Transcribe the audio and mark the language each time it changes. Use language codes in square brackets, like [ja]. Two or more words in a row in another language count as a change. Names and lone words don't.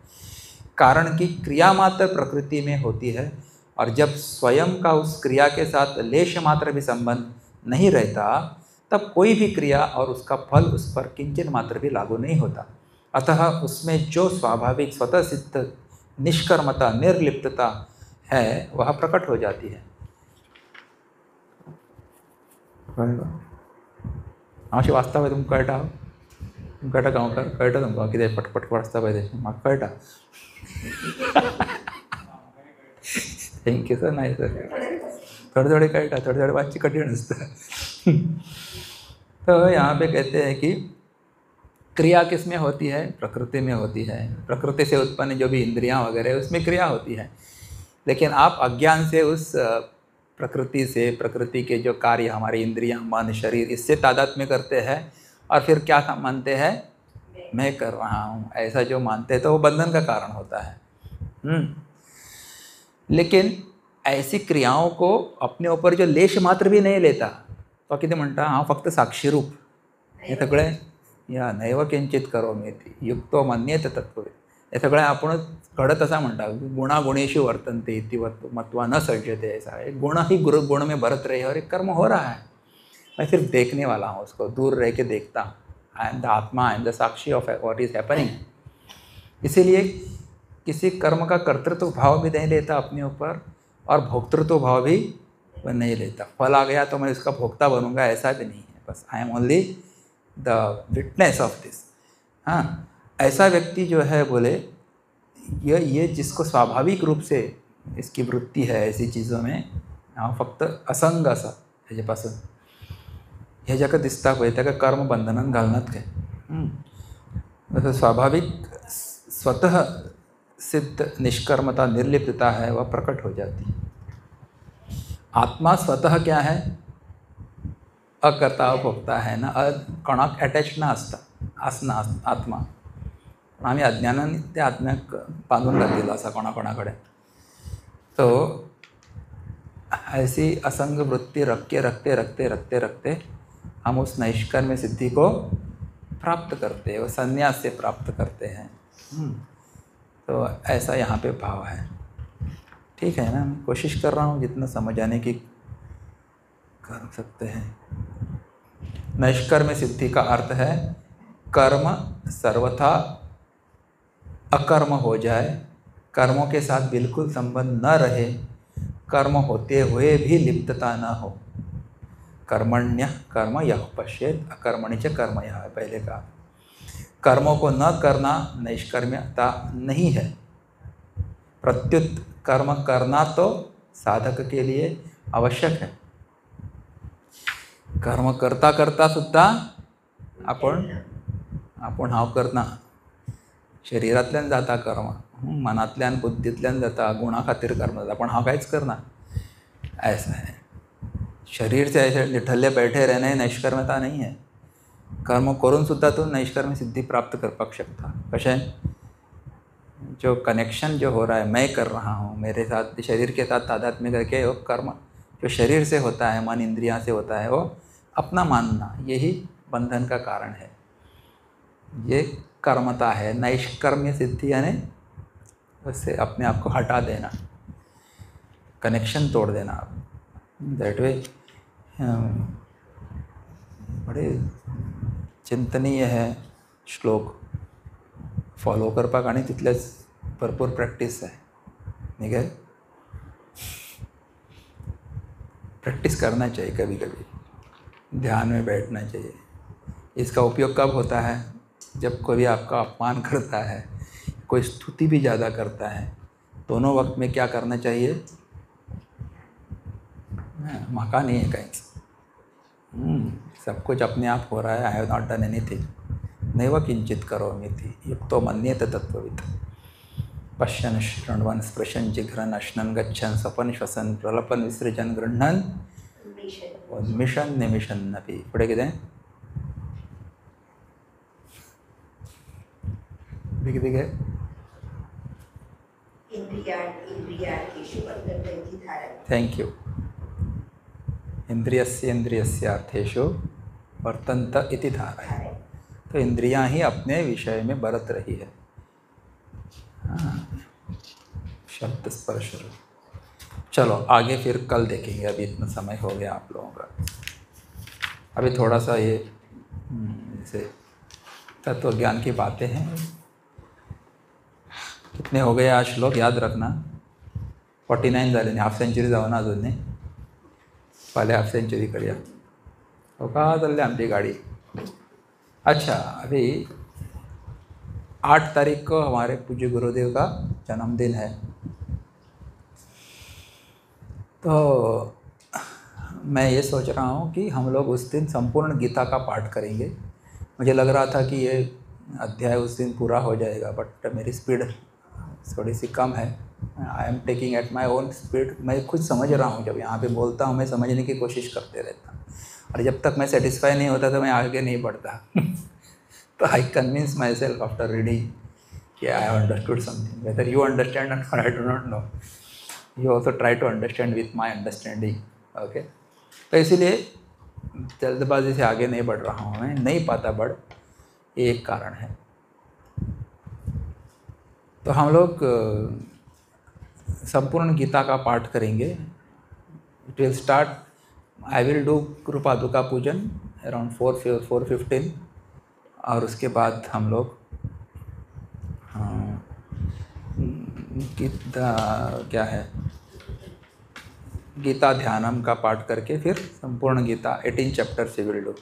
[hi] कारण कि क्रिया मात्र प्रकृति में होती है और जब स्वयं का उस क्रिया के साथ लेश मात्र भी संबंध नहीं रहता तब कोई भी क्रिया और उसका फल उस पर किंचन मात्र भी लागू नहीं होता। अतः उसमें जो स्वाभाविक स्वतः सिद्ध निष्कर्मता निर्लिप्तता है वह प्रकट हो जाती है। [kok] अशें वाचता पळय तुमकां कळटा गांवकार कळटा तुमकां कितें पटपट वाचता पळय तें म्हाका कळटा। [en] Thank you sir [kok] नाही सर थोड़े कळटा थोड़े वाचची कठीण आसता। [hi] तो यहाँ पे कहते हैं कि क्रिया किस में होती है? प्रकृति में होती है। प्रकृति से उत्पन्न जो भी इंद्रियां वगैरह है उसमें क्रिया होती है। लेकिन आप अज्ञान से उस प्रकृति से, प्रकृति के जो कार्य हमारी इंद्रियां, मन, शरीर, इससे तादात्म्य करते हैं और फिर क्या मानते हैं? मैं कर रहा हूँ, ऐसा जो मानते हैं तो वो बंधन का कारण होता है। लेकिन ऐसी क्रियाओं को अपने ऊपर जो लेश मात्र भी नहीं लेता तो [kok] किती म्हणता? हा फक्त साक्षीरूप, हे सगळे या [sa] नैव किंचित करोमि इति युक्तो मन्येत तत्त्ववित्, [kok] हे सगळं आपण घडत असा म्हणता। [sa] गुणागुणेषु वर्तन्ते इति मत्वा न सज्जते, [hi] ऐसा है। गुण ही गुण में बरत रहे और एक कर्म हो रहा है, मैं सिर्फ देखने वाला हूँ, उसको दूर रह के देखता हूँ। [en] I am the आत्मा, I am the साक्षी of what is happening। [hi] इसीलिए किसी कर्म का कर्तृत्व भाव भी नहीं लेता अपने ऊपर और भोक्तृत्व भाव भी नहीं लेता। फल आ गया तो मैं इसका भोक्ता बनूंगा, ऐसा भी नहीं है। [en] बस I am only the witness of this. [hi] हाँ, ऐसा व्यक्ति जो है बोले ये जिसको स्वाभाविक रूप से इसकी वृत्ती है ऐसी चीज़ों में, [kok] हाँ फक्त असंग असा ह्याच्यापासून हे ज्याका दिसता पळय ताका कर्म बंधनात घालनात काय। [hi] स्वाभाविक स्वतः सिद्ध निष्कर्मता, निर्लिप्तता है वह प्रकट हो जाती। आत्मा स्वतः क्या है? अकर्ता भोक्ता है ना, [kok] कोणाक अटॅच ना असना आत्मा। पण आम्ही अज्ञानाने त्या आत्म्याक बांधून घातलेलो असा कोणाकोणाकडे। [hi] तो ऐसी असंग वृत्ति रखते रखते रखते रखते रखते हम उस नैष्कर्म्य सिद्धि को प्राप्त करते हैं, वो संन्यास से प्राप्त करते हैं। तो ऐसा यहाँ पे भाव है। ठीक है ना, मैं कोशिश कर रहा हूँ जितना समझ आने की कर सकते हैं। नैष्कर्म्य सिद्धि का अर्थ है कर्म सर्वथा अकर्म हो जाए, कर्मों के साथ बिल्कुल संबंध न रहे, कर्म होते हुए भी लिप्तता न हो। [sa] कर्मण्य कर्म यः पश्येत् अकर्मणि च कर्म यः, [hi] पहले कहा। कर्मों को न करना नैष्कर्म्यता नहीं है। प्रत्युत कर्म करना तो साधक के लिए आवश्यक है। [kok] कर्म करता करता सुद्धा आपण हाव करना, शरीरातल्यान जाता कर्म, मनातल्यान बुद्धीतल्यान जाता, गुणा खातीर कर्म जाता, पण हाव कांयच करना, [hi] ऐसा है। शरीर से ऐसे निठल्ले बैठे रहने नैष्कर्म्यता नहीं है। [kok] कर्म करून सुद्धा [hi] तो नैष्कर्म्य सिद्धि प्राप्त कर पा सकता। [kok] कशे? [hi] जो कनेक्शन जो हो रहा है, मैं कर रहा हूँ, मेरे साथ शरीर के साथ तादात्म्य करके वो कर्म जो शरीर से होता है, मन इंद्रियां से होता है, वो अपना मानना, यही बंधन का कारण है। ये कर्मता है। नैष्कर्म्य सिद्धि यानी उससे अपने आप को हटा देना, कनेक्शन तोड़ देना। [en] that way [hi] बड़े चिंतनीय है श्लोक, [kok] फॉलो करपाक आनी तितलेच भरपूर प्रॅक्टीस [hi] है, ठीक है। प्रैक्टिस करना चाहिए, कभी कभी ध्यान में बैठना चाहिए। इसका उपयोग कब होता है? जब कोई आपका अपमान करता है, कोई स्तुति भी ज़्यादा करता है, दोनों वक्त में क्या करना चाहिए? मौका नहीं है कहीं, सब कुछ अपने आप हो रहा है। [en] I have not done anything, [sa] नैव किंचित करोमि इति युक्तो मन्येत तत्त्ववित्। पश्यन् शृण्वन् स्पृशन् जिघ्रन् अश्नन् गच्छन् स्वपन् श्वसन् प्रलपन् विसृजन् गृह्णन् उन्मिषन् निमिषन्नपि। [mr] पुढे किती? किती आहे? [en] Thank you. [sa] इंद्रियस्येन्द्रियस्यार्थेषु वर्तन्त इति धारय। [hi] तो इंद्रियां ही अपने विषय में बरत रही है। शब्द स्पर्श। चलो आगे फिर कल देखेंगे, अभी इतना समय हो गया आप लोगों का। अभी थोड़ा सा ये जैसे तत्व ज्ञान की बातें हैं। कितने हो गए आज श्लोक याद रखना? [mr] 49 झाले नाही, [en] half century [mr] जाऊ ना अजून नाही, पहले [en] half century [mr] करूया। हो का चालली आमची गाड़ी? [hi] अच्छा, अभी 8 तारीख को हमारे पूज्य गुरुदेव का जन्मदिन है। तो मैं ये सोच रहा हूँ कि हम लोग उस दिन संपूर्ण गीता का पाठ करेंगे। मुझे लग रहा था कि ये अध्याय उस दिन पूरा हो जाएगा, बट मेरी स्पीड थोड़ी सी कम है। [en] I am taking at my own speed. [hi] मैं खुद समझ रहा हूँ, जब यहाँ पे बोलता हूँ मैं समझने की कोशिश करते रहता हूँ, और जब तक मैं सेटिस्फाई नहीं होता तो मैं आगे नहीं बढ़ता। [en] तो I convince myself after reading कि I have understood something. Whether you understand or not, I do not know, you also try to understand with my understanding. [hi] ओके, तो इसीलिए जल्दबाजी से आगे नहीं बढ़ रहा हूँ, मैं नहीं पाता बढ़, ये एक कारण है। तो हम लोग संपूर्ण गीता का पाठ करेंगे। [en] It will start, I will do कृपादुका पूजन around 4:15, [hi] और उसके बाद हम लोग गीता क्या है, गीता ध्यानम का पाठ करके फिर संपूर्ण गीता 18 चैप्टर से [en] will do.